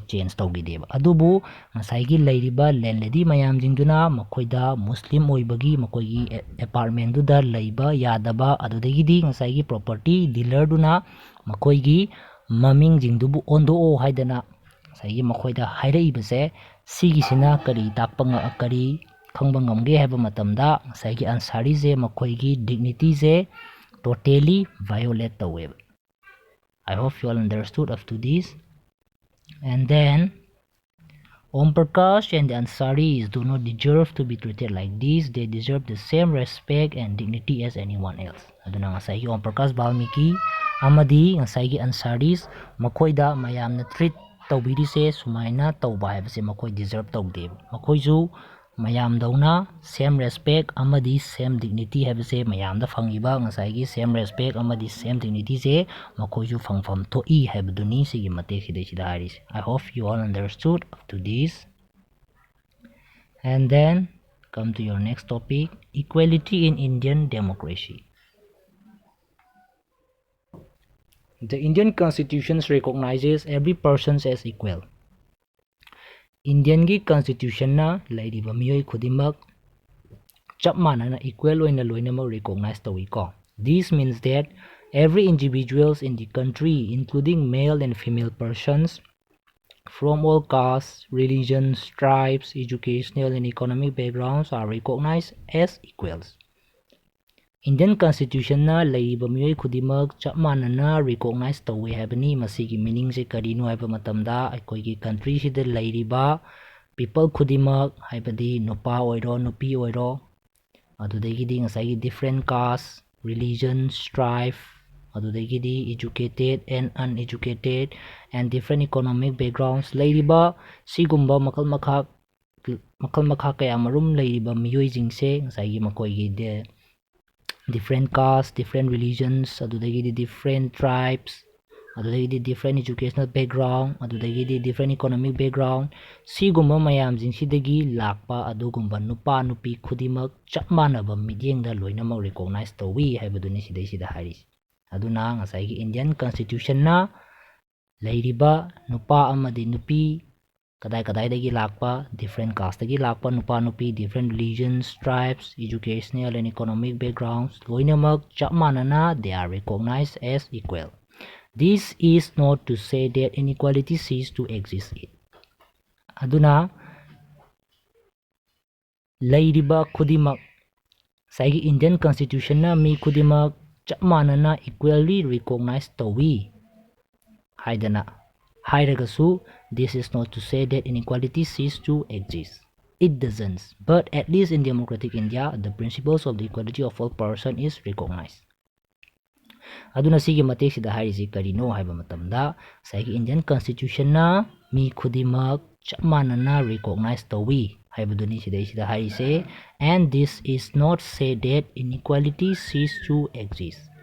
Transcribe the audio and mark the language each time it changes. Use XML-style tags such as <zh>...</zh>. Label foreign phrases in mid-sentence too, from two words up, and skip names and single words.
<mni>ꯆꯦꯟꯖ ꯇꯧꯈꯤꯗꯦꯕ ꯑꯗꯨꯕꯨ ꯉꯁꯥꯏꯒꯤ ꯂꯩꯔꯤꯕ ꯂꯦꯟꯂꯦꯗꯤ ꯃꯌꯥꯝꯁꯤꯡꯗꯨꯅ ꯃꯈꯣꯏꯗ ꯃꯨꯁꯂꯤꯝ ꯑꯣꯏꯕꯒꯤ ꯃꯈꯣꯏꯒꯤ ꯑꯦꯄꯥꯔꯠꯃꯦꯟꯗꯨꯗ ꯂꯩꯕ ꯌꯥꯗꯕ ꯑꯗꯨꯗꯒꯤꯗꯤ ꯉꯁꯥꯏꯒꯤ ꯄ꯭ꯔꯣꯄꯔꯇꯤ ꯗꯤꯂꯔꯗꯨꯅ ꯃꯈꯣꯏꯒꯤ ꯃꯃꯤꯡꯁꯤꯡꯗꯨꯕు ꯑꯣꯟꯊꯣꯛꯑꯣ ꯍꯥꯏꯗꯅ ꯉꯁꯥꯏꯒꯤ ꯃꯈꯣꯏꯗ ꯍꯥꯏꯔꯛꯏꯕꯁꯦ ꯁꯤꯒꯤꯁꯤꯅ ꯀꯔꯤ ꯀꯔꯤ ꯈꯪꯕ ꯉꯝꯒꯦ ꯍꯥꯏꯕ ꯃꯇꯝꯗ ꯉꯁꯥꯏꯒꯤ ꯑꯟꯁꯥꯔꯤꯁꯦ ꯃꯈꯣꯏꯒꯤ ꯗꯤꯒꯅꯤꯇꯤꯁꯦ</mni> <en>totally violate</en> <mni>ꯇꯧꯋꯦꯕ</mni> <en>I hope you all understood up to this. And then Om Prakash and the Ansaris do not deserve to be treated like this. They deserve the same respect and dignity as anyone else.</en> <mni>Aduna ngasai Om Prakash Balmiki amadi ngasai Ansaris makoida mayamna treat tawbirise sumaina tawba haibase makoi deserve tawde. Makoisu mayamdawna</mni> <en>same respect</en> <mni>amadi</mni> <en>same dignity</en> <mni>haibase mayamda fangiba ngasai</mni> <en>same respect</en> <mni>amadi</mni> <en>same dignity</en> <mni>se makoisu fangfam thoi haibaduni sigi matek sidai haris.</mni> <en>I hope you all understood up to this. And then come to your next topic, equality in Indian democracy. The Indian Constitution recognizes every person as equal.</en> <mni>Indian gi Constitution na lairiba miyoi khudimak chap manana equal oina loinamak recognize tawi ko.</mni> <en>This means that every individuals in the country, including male and female persons from all castes, religions, tribes, educational and economic backgrounds are recognized as equals.</en> <mni>Indian Constitution na laiba miyoi khudimak chap manana recognize tawi haibani masigi meaning se karino haiba matamda aikoigi country sida lairiba people khudimak haibadi nupa oiro nupi oiro adudagidi ngasai</mni> <en>different castes, religions, tribes,</en> <mni>adudagidi</mni> <en>educated and uneducated and different economic backgrounds</en> <mni>lairiba sigumba makal makha kaya marum lairiba miyoi jingse ngasai makoigi de</mni> <en>different castes, different religions,</en> <mni>adudagidi</mni> <en>different tribes,</en> <mni>adudagidi</mni> <en>different educational background,</en> <mni>adudagidi</mni> <en>different economic background,</en> <mni>sigumba mayam jingsidagi lakpa adugumba nupa nupi khudimak chap manaba midyengda loinamak recognize tawi haibaduni sida haris. Aduna ngasai Indian Constitution na lairiba nupa amadi nupi kadai dagi lakpa</mni> <en>different caste</en> <mni>dagi lakpa nupa nupi</mni> <en>different religions, tribes, educational and economic backgrounds</en> <mni>loinamak chap manana</mni> <en>they are recognized as equal. This is not to say that inequality ceases to exist.</en> <mni>Aduna lairiba khudimak saigi Indian Constitution na mi khudimak chap manana</mni> <en>equally recognized</en> <mni>tawi haidana hairagasu</mni> <en>this is not to say that inequality ceases to exist. it doesn't. But at least in democratic India, the principles of the equality of all persons is recognized.</en> <mni>aduna sigi matek sida hairisi karino haiba matamda saigi Indian Constitution na mi khudimak chapmanana recognize tawi haibaduni sida hairise,</mni> <en>and this is not say that inequality cease to exist.</en>